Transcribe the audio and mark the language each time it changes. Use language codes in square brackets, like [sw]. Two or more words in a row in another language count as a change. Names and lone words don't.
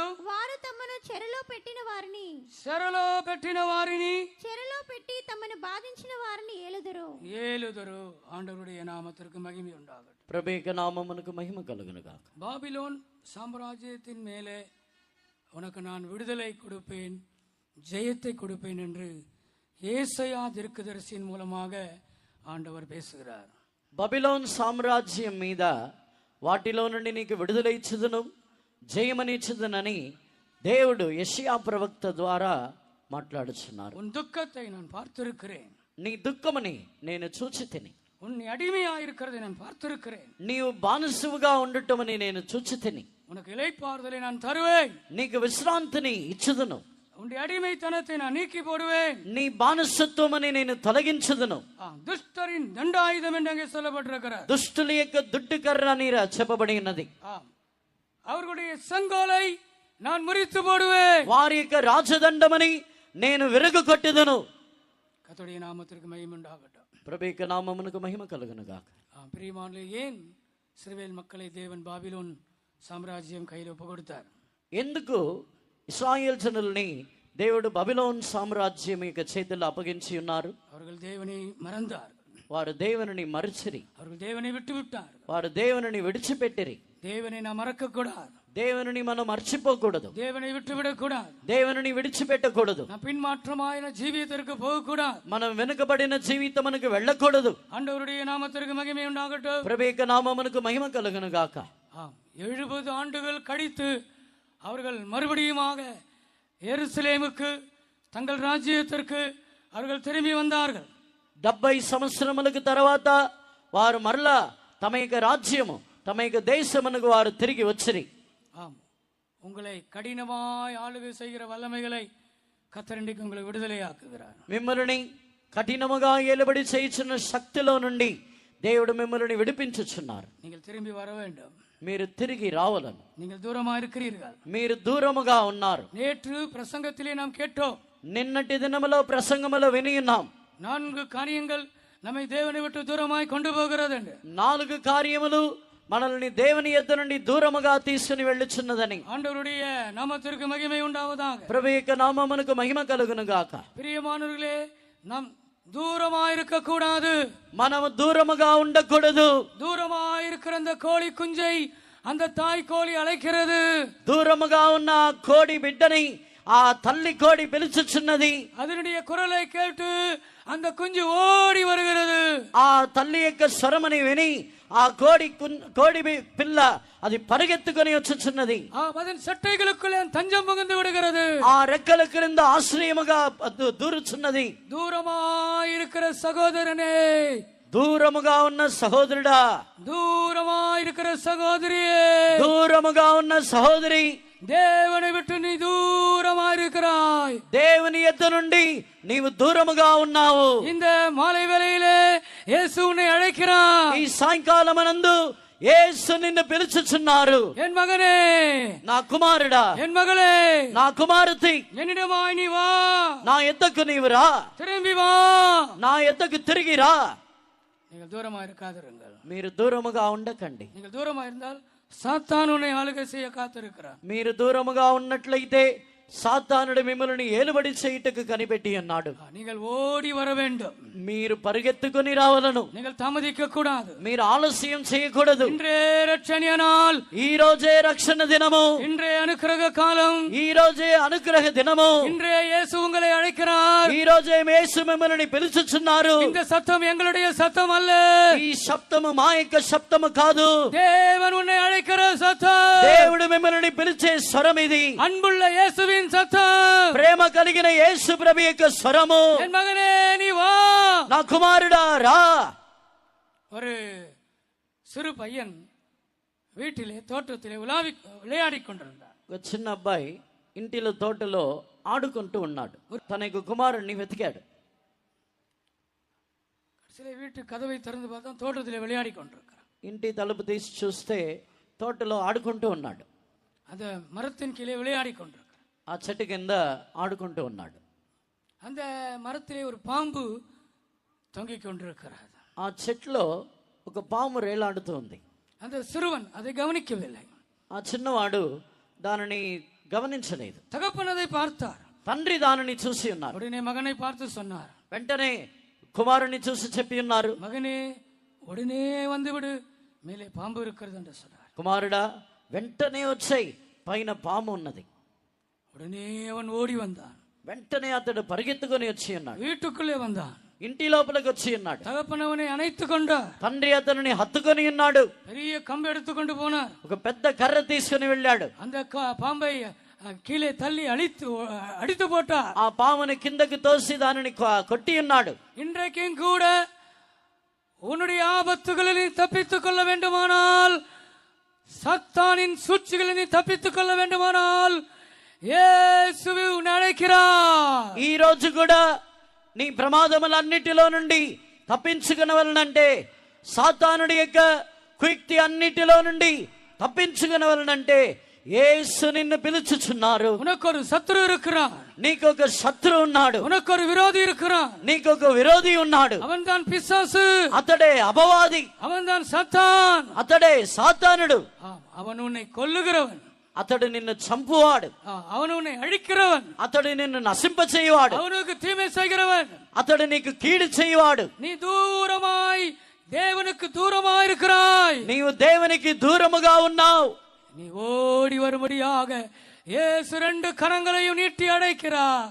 [te] వారు తమను చెరలో పెట్టిన వారిని చెరలో పెట్టి తమను బాధించిన వారిని ఏలుదురు. [ta] ஆண்டவருடைய நாமத்திற்கு மகிமை உண்டாகட்டும். [te] ప్రభు యొక్క నామమునకు మహిమ కలుగును గాక. [ta] பாபிலோன் சாம்ராஜ்யத்தின் மேலே உனக்கு நான் விடுதலை கொடுப்பேன், ஜெயத்தை கொடுப்பேன் என்று ஏசாயா தீர்க்கதரிசியின் மூலமாக ஆண்டவர் பேசுகிறார். [te] బబిలోన్ సామ్రాజ్యం మీద వాటిలో నుండి నీకు విడుదల ఇచ్చుదును, జయమనిచ్చుదునని దేవుడు యెషయా ప్రవక్త ద్వారా మాట్లాడుచున్నారు. [ta] உன் துக்கத்தை நான் பார்த்திருக்கிறேன், [te] నీ దుఃఖముని నేను చూచితిని. [ta] உன் அடிமையாயிருக்கிறதை நான் பார்த்திருக்கிறேன், [te] నీవు బానిసవుగా ఉండటమని నేను చూచితిని. [ta] உனக்கு இளைப்பாறுதலை நான் தருவேன், [te] నీకు విశ్రాంతిని ఇచ్చుదును. [ta] உன்னுடைய அடிமைத்தனத்தை நான் நீக்கி போடுவேன், [te] నీ బానిసత్వమని నేను తొలగించుదును. [ta] துஷ்டரின் தண்டாயுதம் என்று அங்கே சொல்லப்பட்டிருக்கிறது. [te] దుష్టుల యొక్క దుడ్డు కర్ర అని చెప్పబడి ఉన్నది. [ta] அவர்களுடைய செங்கோலை நான் முறித்து போடுவேன், [te] వారి యొక్క రాజదండమని నేను విరగు కొట్టుదును. [ta] கர்த்தருடைய நாமத்திற்கு மகிமை உண்டாகட்டும். [te] ప్రభు యొక్క నామమునకు మహిమ కలుగును గాక. [ta] பிரியமானவர்களே, ஏன் இஸ்ரவேல் மக்களை தேவன் பாபிலோன் சாம்ராஜ்யம் கையில் ஒப்பு கொடுத்தார்? [te] ఎందుకు ఇశ్రాయేల్ జనుల్ని దేవుడు బబిలోన్ సామ్రాజ్యం యొక్క చేతుల్లో అప్పగించి ఉన్నారు? [ta] அவர்கள் தேவனை மறந்தார்கள், [te] వారు దేవుని మరచిరి. [ta] அவர்கள் தேவனை விட்டு விட்டார், [te] వారు దేవుని విడిచిపెట్టిరి. [ta] தேவனை நாம் மறக்க கூடாது, [te] దేవుని మనం మర్చిపోకూడదు, [ta] தேவனை விட்டு விடக்கூடாது, [te] దేవుని విడిచిపెట్టకూడదు, [ta] பின்மாற்றமான ஜீவியத்திற்கு போகக்கூடாது, [te] మనం వెనుకబడిన జీవితమునకు వెళ్ళకూడదు. [ta] ஆண்டவருடைய நாமத்திற்கு மகிமை உண்டாகட்டும். [te] ప్రభు యొక్క నామమునకు మహిమ కలుగును గాక. [ta] 70 ஆண்டுகள் கழித்து அவர்கள் மறுபடியுமாக எருசலேமுக்கு தங்கள் ராஜ்யத்திற்கு அவர்கள் திரும்பி வந்தார்கள். [te] 70 సంవత్సరములకు తర్వాత వారు మరలా తమ యొక్క రాజ్యము తమ యొక్క దేశమునకు వారు తిరిగి వచ్చిరి. [ta] உங்களை கடினமாய் ஆளுகை செய்கிற வல்லமைகளை கர்த்தர் இன்றைக்கு உங்களை விடுதலையாக்குகிறார். [te] మిమ్మల్ని కఠినముగా ఏలుబడి చేయుచున్న శక్తిలో నుండి దేవుడు మిమ్మల్ని విడిపించుచున్నారు. [ta] நீங்கள் திரும்பி வர வேண்டும், [te] మీరు తిరిగి రావాలని. [ta] நீங்கள் దూరமா இருக்கிறீர்கள், [te] మీరు దూరముగా ఉన్నారు. [ta] நேற்று பிரசங்கத்திலே நாம் கேட்டோம், [te] నిన్నటి దినములో ప్రసంగములో విని ఉన్నాం, [ta] 4 காரியங்கள் நம்மை தேவனை விட்டு దూరமாய் கொண்டு போகிறது என்று. [te] 4 కార్యములు మనల్ని దేవుని యొద్ద నుండి దూరముగా తీసుకుని వెళ్ళుచున్నదని. [ta] ஆண்டவருடைய நாமத்திற்கு மகிமை உண்டாவதாக. [te] ప్రభు యొక్క నామమునకు మహిమ కలుగును గాక. [ta] பிரியமானவர்களே, நாம் தூரமாயிருக்க கூடாது, [te] మనము దూరముగా ఉండకూడదు. [ta] தூரமாயிருக்கிற அந்த கோழி குஞ்சை அந்த தாய் கோழி அழைக்கிறது. [te] దూరముగా ఉన్న కోడి బిడ్డని ఆ తల్లి కోడి పిలుచుచున్నది. [ta] அதனுடைய குரலை கேட்டு அந்த குஞ்சு ஓடி வருகிறது. [te] ఆ తల్లి యొక్క స్వరముని విని ఆ కోడి పిల్ల అది పరిగెత్తుకొని వచ్చుచున్నది. [ta] அதன் சட்டைகளுக்குள்ளே தஞ்சம் புகுந்து விடுகிறது. [te] ఆ రెక్కల క్రింద ఆశ్రయముగా దూరుచున్నది. [ta] தூரமாயிருக்கிற சகோதரனே, [te] దూరముగా ఉన్న సహోదరుడా, [ta] దూరమాயிருக்கிற சகோதரியே, [te] దూరముగా ఉన్న సహోదరి, [ta] దేవుని విட்டு நீ தூரமா இருக்கிறாய். [te] దేవుని యొద్ద నుండి నీవు దూరముగా ఉన్నావు. [ta] இந்த மாலை வேளையிலே இயேசு உன்னை அழைக்கிறார். [te] ఈ సాయంకాలమనందు యేసు నిన్ను పిలుచుచున్నారు. [ta] என் மகனே, [te] నా కుమారుడా, [ta] என் மகளே, [te] నా కుమార్తె, [ta] என்னிடமாய் நீ வா. [te] నా యొద్దకు నీవు రా. [ta] திரும்பி வா. [te] నా యొద్దకు తిరిగి రా. [ta] நீங்கள் தூரமா இருக்காதிருங்கள். [te] మీరు దూరముగా ఉండకండి. [ta] நீங்கள் தூரமா இருந்தால் சாத்தான் உன்னை ஆளுகை செய்ய காத்திருக்கிறார். [te] మీరు దూరముగా ఉన్నట్లయితే సాతానుడు మిమ్మల్ని ఏలుబడి చేయుటకు కనిపెట్టి ఉన్నాడు. [ta] நீங்கள் ஓடி வர வேண்டும். [te] మీరు పరిగెత్తుకుని రావాలను. [ta] நீங்கள் தாமதிக்க கூடாது. [te] మీరు ఆలస్యం చేయకూడదు. [ta] இன்றே ரட்சணிய நாள். [te] ఈ రోజే రక్షణ దినము. [ta] இன்றே அனுக்கிரக காலம். [te] ఈ రోజే అనుగ్రహ దినము. [ta] இன்றே இயேசு உங்களை அழைக்கிறார். [te] ఈ రోజే యేసు మిమ్మల్ని పిలుచుచున్నారు. [ta] இந்த சத்தம் எங்களுடைய சத்தம் அல்ல. [te] ఈ శబ్దము మా యొక్క శబ్దము కాదు. [ta] தேவன் உன்னை அழைக்கிற சத்தம். [te] దేవుడు మిమ్మల్ని పిలిచే స్వరం ఇది. [ta] அன்புள்ள இயேசுவின் சத்தம். [te] ప్రేమ కలిగిన యేసు ప్రభు యొక్క స్వరము. [ta] என் மகனே, நீ வா. [te] నా కుమారుడా రా. [ta] ஒரு சிறு பையன் வீட்டிலே தோட்டத்திலே விளையாடிக் கொண்டிருந்தார். [te] ఒక చిన్న అబ్బాయి ఇంటిలో తోటలో ఆడుకుంటూ ఉన్నాడు. తన యొక్క కుమారుడిని వెతికాడు. [ta] சில வீட்டு கதவை திறந்து பார்த்தா தோட்டத்திலே விளையாடி கொண்டிருக்கிறார். [te] ఇంటి తలుపు తీసి చూస్తే తోటలో ఆడుకుంటూ ఉన్నాడు. [ta] அந்த மரத்தின் கீழே விளையாடி கொண்டிருக்கிறார். [te] ఆ చెట్టు కింద ఆడుకుంటూ ఉన్నాడు. [ta] அந்த மரத்திலே ஒரு பாம்பு தொங்கிக் கொண்டிருக்கிறது. [te] ఆ చెట్లో ఒక పాము రేలాడుతూ ఉంది. [ta] அந்த சிறுவன் அதை கவனிக்கவில்லை. [te] ఆ చిన్నవాడు దానిని గమనించలేదు. [ta] தகப்பன் அதை பார்த்தார். [te] తండ్రి దానిని చూసి ఉన్నారు. [ta] உடனே மகனை பார்த்து சொன்னார். [te] వెంటనే కుమారుని చూసి చెప్పి ఉన్నారు, [ta] மகனே, உடனே வந்து விடு, மேலே பாம்பு இருக்கிறது என்று சொன்னார். [te] కుమారుడా వెంటనే వచ్చాయి, పైన పాము ఉన్నది. [ta] உடனே அவன் ஓடி வந்தான். [te] వెంటనే అతడు పరిగెత్తుకొని వచ్చి ఉన్నాడు. [ta] வீட்டுக்குள்ளே வந்தான். [te] ఇంటి లోపలికి వచ్చి ఉన్నాడు. [ta] தகப்பன் அவனை அணைத்துக் கொண்டார். [te] తండ్రి అతనిని హత్తుకొని ఉన్నాడు. [ta] பெரிய கம்பு எடுத்துக்கொண்டு போனார். [te] ఒక పెద్ద కర్ర తీసుకుని వెళ్ళాడు. [ta] அந்த பாம்பை கீழே தள்ளி அடித்து போட்டார். [te] ఆ పాముని కిందకి తోసి దానిని కొట్టి ఉన్నాడు. [ta] இன்றைக்கும் கூட உன்னுடைய ஆபத்துகளில் நீ தப்பித்துக் கொள்ள வேண்டுமானால், சத்தானின் சூழ்ச்சிகளை நீ தப்பித்துக் கொள்ள வேண்டுமானால், இயேசுவை உன்னை அழைக்கிறார். [te] ఈ రోజు కూడా నీ ప్రమాదములన్నిటిలో నుండి తప్పించుకునవలనంటే, సాతానుడి యొక్క కుయుక్తి అన్నిటిలో నుండి తప్పించుకునవలనంటే యేసు నిన్ను పిలుచుచున్నారు. [ta] உனக்கு ஒரு சத்துரு இருக்கிறான். [te] నీకొక శత్రు ఉన్నాడు. [ta] உனக்கு ஒரு விரோதி இருக்கிறான். [te] నీకొక విరోధి ఉన్నాడు. [ta] அவன்தான் பிசாசு. [te] అతడే అపవాది. [ta] அவன்தான் சத்தான். [te] అతడే సాతానుడు. [ta] அவன் உன்னை கொல்லுகிறவன். [te] అతడు నిన్ను చంపువాడు. [ta] அவன் உன்னை అழிக்கிறவன். [te] అతడు నిన్ను నశింప చేయవాడు. [ta] அவனுக்கு தீமை செய்கிறவன். [te] అతడు నీకు కీడు చేయవాడు. [ta] நீ தூரமாய் தேவனுக்கு தூரமாய் இருக்கிறாய். [te] నీవు దేవునికి దూరముగా ఉన్నావు. [ta] நீ ஓடி வரும்படியாக இயேசு ரெண்டு கரங்களையும் நீட்டி அழைக்கிறார்.